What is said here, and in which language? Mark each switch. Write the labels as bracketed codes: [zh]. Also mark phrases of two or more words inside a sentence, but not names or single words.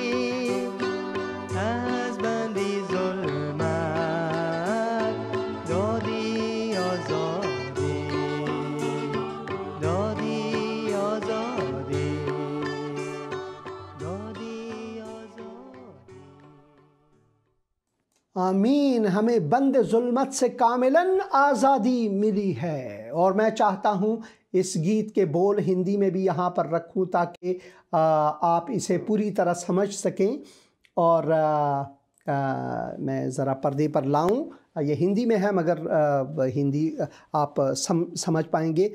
[fa] از بندی ظلمت دادی آزادی. دادی آزادی. دادی آزادی. [ur] آمین۔ ہمیں بند ظلمت سے کاملاً آزادی ملی ہے۔ اور میں چاہتا ہوں اس گیت کے بول ہندی میں بھی یہاں پر رکھوں تاکہ آپ اسے پوری طرح سمجھ سکیں۔ اور میں ذرا پردے پر لاؤں، یہ ہندی میں ہے مگر ہندی آپ سمجھ پائیں گے۔